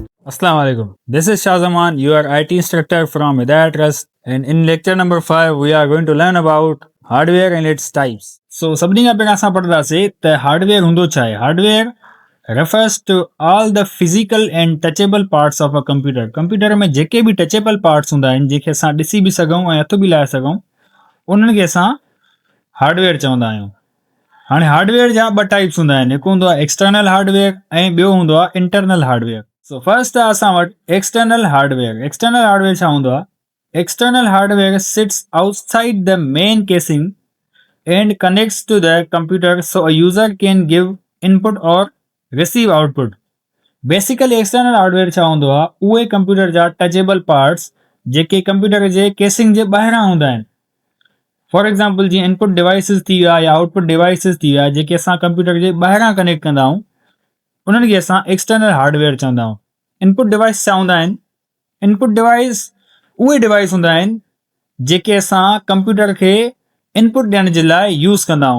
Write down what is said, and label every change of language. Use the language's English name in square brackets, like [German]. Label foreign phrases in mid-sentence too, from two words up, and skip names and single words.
[Arabic] السلام عليكم. [English] This is Shahzaman, your IT instructor from Hidayat Trust, and in lecture number 5 we are going to learn about hardware and its types. [Sindhi] So सभिनी खां पहिरियों असां पढ़ंदासीं त हार्डवेयर हूंदो छा आहे. [English] हार्डवेयर refers to all the physical and touchable parts of a computer. [Sindhi] कंप्यूटर में जेके बि [English] touchable parts [Sindhi] हूंदा आहिनि जेके असां ॾिसी बि सघूं ऐं हथ बि लाहे सघूं उन्हनि खे असां हार्डवेयर चवंदा आहियूं. हाणे हार्डवेयर जा ॿ टाइप्स हूंदा आहिनि. हिकु हूंदो आहे [English] external hardware [Sindhi] ऐं ॿियो हूंदो आहे [English] internal hardware. so first [Sindhi] आहे असां वटि [English] external hardware. external hardware [Sindhi] छा हूंदो आहे? [English] external hardware sits outside the main casing and connects to the computer so a user can give input or receive output. [Sindhi] बेसिकली [English] external hardware [Sindhi] छा हूंदो आहे? उहे कंप्यूटर जा [English] touchable parts [Sindhi] जेके कंप्यूटर जे केसिंग जे ॿाहिरां हूंदा आहिनि. [English] for example [Sindhi] जीअं [English] input devices [Sindhi] थी विया या [English] output devices [Sindhi] थी विया जेके असां कंप्यूटर जे ॿाहिरां कनेक्ट कंदा आहियूं उन्हनि खे असां [English] external hardware [Sindhi] चवंदा आहियूं. [English] input device [Sindhi] छा हूंदा आहिनि? [English] input device [Sindhi] उहे डिवाइस हूंदा आहिनि जेके असां कंप्यूटर खे इनपुट ॾियण जे लाइ यूज़ कंदा आहियूं.